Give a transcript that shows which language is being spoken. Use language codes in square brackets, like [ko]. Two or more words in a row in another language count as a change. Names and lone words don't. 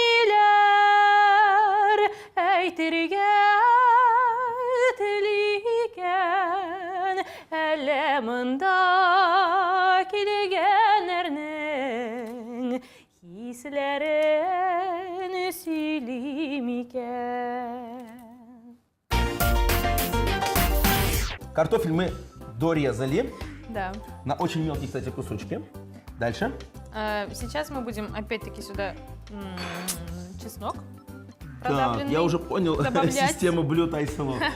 [tt] ниләр әйтергә әллә мында килгәннәрнең хисләрен сөйлим икән. [ru] Картофель мы дорезали Да. на очень мелкие, кстати, кусочки. Дальше. Сейчас мы будем опять-таки сюда чеснок Так, продавленный я уже понял добавлять. систему блюд Айсулу.